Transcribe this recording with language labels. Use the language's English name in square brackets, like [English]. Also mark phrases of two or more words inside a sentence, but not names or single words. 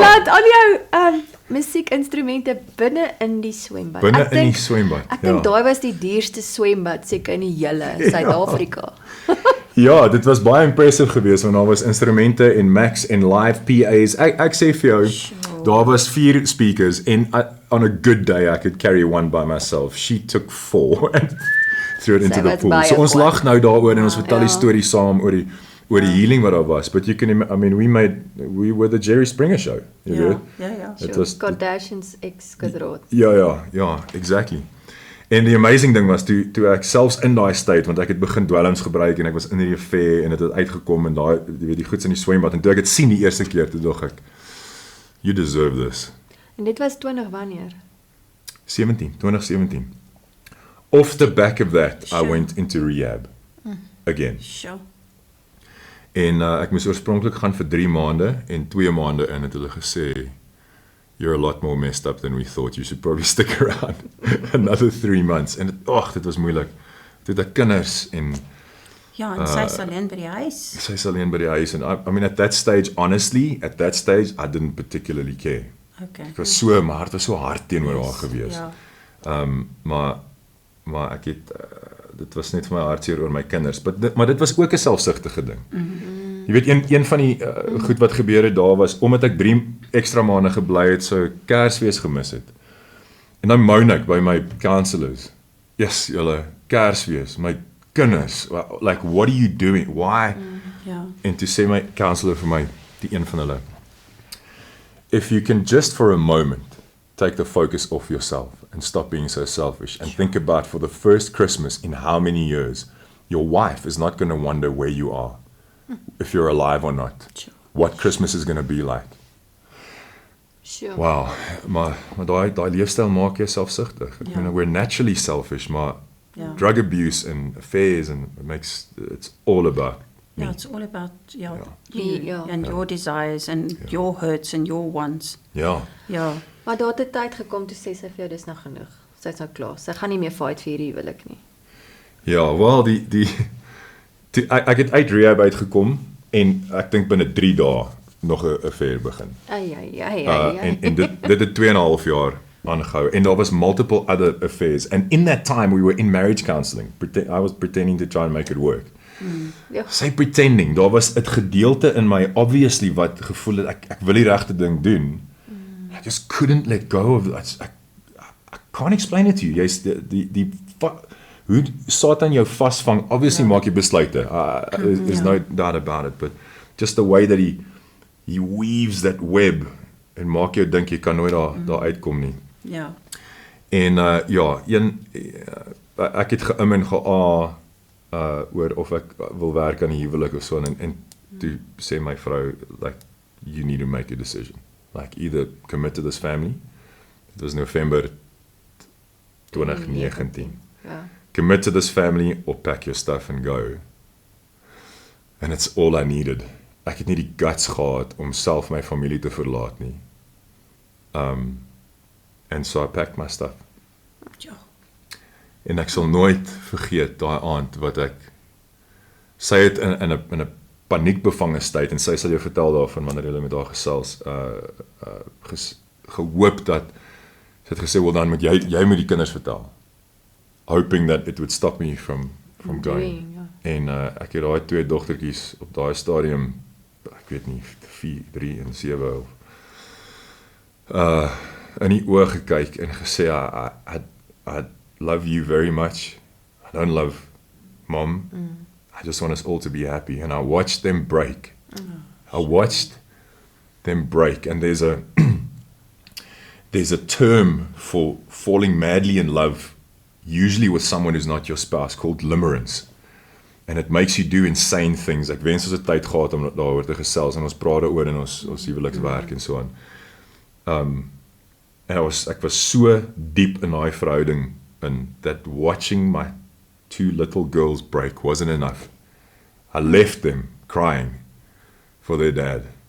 [Afrikaans] laat al jou musiekinstrumente binne in die swembad. Binne Ek in die dink- swembad. Ek dink daai was die duurste swembad seker in die hele Suid-Afrika. Ja, dit was baie impressive geweest want daar was instrumente en Macs en live PA's. Ek sê vir jou, daar was 4 speakers en [English] on a good day I could carry one by myself. She took 4 and threw it into [Afrikaans] Sy [English] the [Afrikaans] was [English] pool. [Afrikaans] baie So ons kwaad. lag nou daaroor en ons vertel die Ja. storie saam oor die healing wat daar was. [English] But you can I mean we were the Jerry Springer show, you [Afrikaans] Ja, weet. ja. Dit was Kardashians ex-kadroot. [English] Ja, exactly. [Afrikaans] En die amazing ding was toe ek selfs in daai state want ek het begin dwelms gebruik en ek was in die affair en dit het uitgekom en daai jy weet die goeds in die swembad en toe ek dit sien die eerste keer toe dog ek [English] you deserve this. [Afrikaans] En dit was 20 wanneer? 2017. [English] Off the back of that I Sure. went into rehab again. Sure. [Afrikaans] En ek moes oorspronklik gaan vir 3 maande en 2 maande in het hulle gesê [English] you're a lot more messed up than we thought. You should probably stick around another 3 months. [Afrikaans] En dit was moeilik. Toe het ek kinders en Ja, en sy is alleen by die huis. sy's alleen by die huis en [English] I mean at that stage I didn't particularly care. [Afrikaans] Okay. Ek was so my hart was so hard teenoor haar gewees. Ja. Maar ek het dit was net vir my hartseer oor my kinders, maar dit was ook 'n selfsugtige ding. Jy weet een van die goed wat gebeur het daar was omdat ek 3 ekstra maande gebly het, sou Kersfees gemis het. En dan moan ek by my counselors. Yes, julle Kersfees, my kinders, [English] like what are you doing? Why? [Afrikaans] Ja. En toe sê my counselor vir my, die een van hulle, [English] if you can just for a moment take the focus off yourself and stop being so selfish and think about for the first Christmas in how many years, your wife is not going to wonder where you are, if you're alive or not, Sure. what Christmas is going to be like. Sure. [Afrikaans] Wow, maar daai leefstyl maak jou selfsugtig. Ja. [English] You know, we're naturally selfish, [Afrikaans] maar Ja. [English] drug abuse and affairs and it's all about me. Yeah, it's all about [Afrikaans] Ja. [English] you [Afrikaans] Ja. [English] and your desires and your hurts and your wants. [Afrikaans] Ja. Ja. Maar daar het 'n tyd gekom toe sê sy vir jou dis nou genoeg. Sy's nou klaar. Sy gaan nie meer fight vir hierdie huwelik nie. Ja, wel ek het uit rehab uitgekom en ek dink binne 3 dae nog 'n affair begin. En dit het 2.5 jaar aangehou en daar was [English] multiple other affairs and in that time we were in marriage counselling. I was pretending to try and make it work. [Afrikaans] Ja. Sy pretending, daar was 'n gedeelte in my obviously wat gevoel het ek wil die regte ding doen. [English] I just couldn't let go of that. I can't explain it to you. [Afrikaans] Jy's die hoe Satan jou vasvang, obviously maak jy besluite. [English] There's no doubt about it, but just the way that he weaves that web [Afrikaans] en maak jou dink jy kan nooit daar uitkom nie. Ja. En ek het geim en oor of ek wil werk aan die huwelik of so en toe sê my vrou [English] like you need to make a decision. Like either commit to this family. It was November 2019. [Afrikaans] Ja. [English] Commit to this family or pack your stuff and go. And it's all I needed. [Afrikaans] Ek het nie die guts gehad om self my familie te verlaat nie. [English] And so I packed my stuff. [Afrikaans] Ja. En ek sal nooit vergeet daai aand wat sy het in 'n paniekbevange tyd en sy sal jou vertel daarvan wanneer jy met haar gesels gehoop dat sy het gesê wel dan moet jy moet die kinders vertel, [English] hoping that it would stop me from going. [Afrikaans] En ek het daai 2 dogtertjies op daai stadium, ek weet nie 4, 3 en 7 in die oë gekyk en gesê [English] I love you very much. I don't love mom. I just want us all to be happy. And I watched them break. I watched them break. And there's a term for falling madly in love, usually with someone who's not your spouse, called limerence. And it makes you do insane things. [Afrikaans] Ek wens ons het tyd gehad om daaroor te gesels en ons praat daaroor in ons huwelikswerk en so aan. En ek was so diep in daai verhouding [English] in that watching my 2 little girls break wasn't enough. I left them crying for their dad.